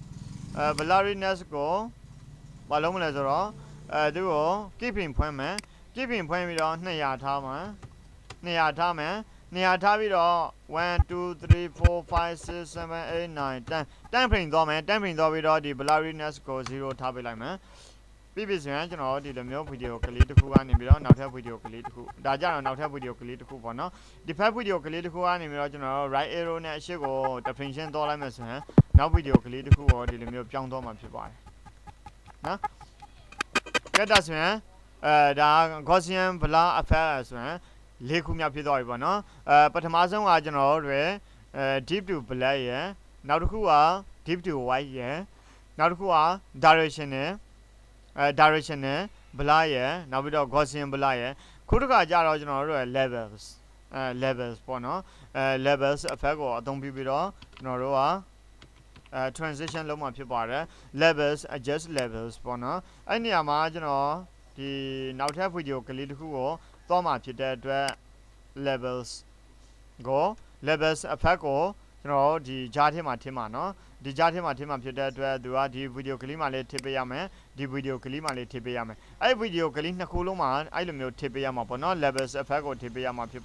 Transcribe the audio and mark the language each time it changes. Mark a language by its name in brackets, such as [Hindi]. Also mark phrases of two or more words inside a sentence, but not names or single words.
[Burmese] ဘာလို့မလဲဆိုတော့သူကို keeping ဖွင့်မယ် keeping ဖွင့်ပြီးတော့200ထားမယ်200ထားပြီးတော့1 2 3 4 5 6 7 8 9 10 frame သွားမယ်10 frame သွားပြီးတော့ဒီ blurriness ကို0ထားပေးလိုက်မယ်ပြီးပြီဆိုရင်ကျွန်တော်ဒီလိုမျိုးဗီဒီယိုကလေးတစ်ခုကနေပြီးတော့နောက်ထပ်ဗီဒီယိုက လေးတစ်ခုဒါကြတော့နောက်ထပ်ဗီဒီယိုကလေးတစ်ခုပေါ့နော်ဒီဖက်ဗီဒီယိုကလေးတစ်ခုကနေပြီးတော့ကျွန်တော် [English] right arrow [Burmese] နဲ့အရှိကို definition သွားလိုက်မယ်ဆိုရင်နောက်ဗီဒီယိုကလေးတစ်ခုကိုဒီလိုမျိုးပြောင်းသွားမှာဖြစ်ပါတယ်နော်ကဲဒါဆိုရင်ဒါ [English] Gaussian blur effect [Burmese] ဆိုရင်၄ခုမြောက်ဖြစ်သွားပြီပေါ့နော်ပထမဆုံးကကျွန်တော်တို့ [English] deep to black [Burmese] ရယ်နောက်တစ်ခုက [English] deep to white [Burmese] ရယ်နောက်တစ်ခုက directional blur ရယ်နောက်ပြီးတော့ [English] Gaussian blur [Burmese] ရယ်ခုတစ်ခါကျတော့ကျွန်တော်တို့ levels ပေါ့နော် [English] levels effect [Burmese] ကိုအသုံးပြုပြီးတော့ကျွန်တော်တို့ကtransition လုပ်မှာဖြစ်ပါတယ် [English] levels adjust levels [Burmese] ပေါ့နော်အဲ့နေရာမှာကျွန်တော်ဒီနောက်ထပ်ဗီဒီယိုကလေးတစ်ခုကိုသွားမှာဖြစ်တဲ့အတွက် levels effect ကိုကျွန်တော်ဒီကြားထဲမှာထည့်မှာနော်ဒီကြားထဲမှာထည့်မှာဖြစ်တဲ့အတွက်သူကဒီဗီဒီယိုကလေးမှာလေးထည့်ပေးရမယ်ဒီဗီဒီယိုကလေးမှာလေးထည့်ပေးရမယ်အဲ့ဗီဒီယိုကလေးနှစ်ခုလုံးမှာအဲ့လိုမျိုးထည့်ပေးရမှာပေါ့နော် [English] levels effect [Burmese] ကိုထည့်ပေးရမှာဖြစ်